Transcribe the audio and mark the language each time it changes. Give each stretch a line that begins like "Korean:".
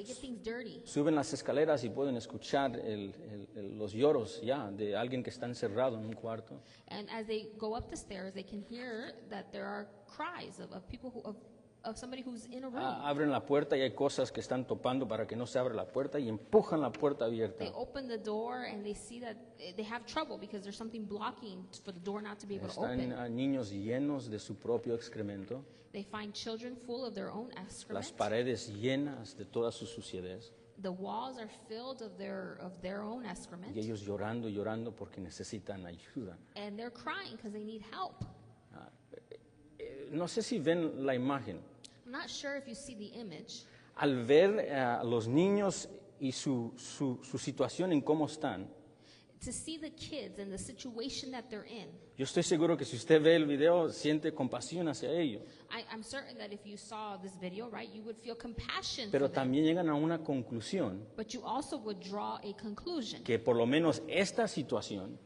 English: They get things dirty.
Spanish: Suben las escaleras y pueden escuchar los lloros ya de alguien que está encerrado en un cuarto.
English: And as they go up the stairs, they can hear that there are cries of people of somebody who's in a room.
Spanish: Abren la puerta y hay cosas que están topando para que no se abra la puerta y empujan la puerta abierta.
English: They open the door and they see that they have trouble because there's something blocking for the door not to be able to open.
Spanish: Están niños llenos de su propio excremento,
English: They find children full of their own excrement.
Spanish: las paredes llenas de toda su suciedad
English: The walls are filled of their own excrement.
Spanish: y ellos llorando porque necesitan ayuda.
English: And they're crying because they need help.
Spanish: No sé si ven la imagen.
English: I'm not sure if you see the image.
Spanish: Al ver a los niños y su situación en cómo están,
English: To see the kids and the situation that they're in.
Spanish: yo estoy seguro que si usted ve el video, siente compasión hacia ellos.
English: I'm certain that if you saw this video, right, you would feel compassion
Spanish: Pero
English: for them.
Spanish: también llegan a una conclusión
English: But you also would draw a conclusion
Spanish: que por lo menos esta situación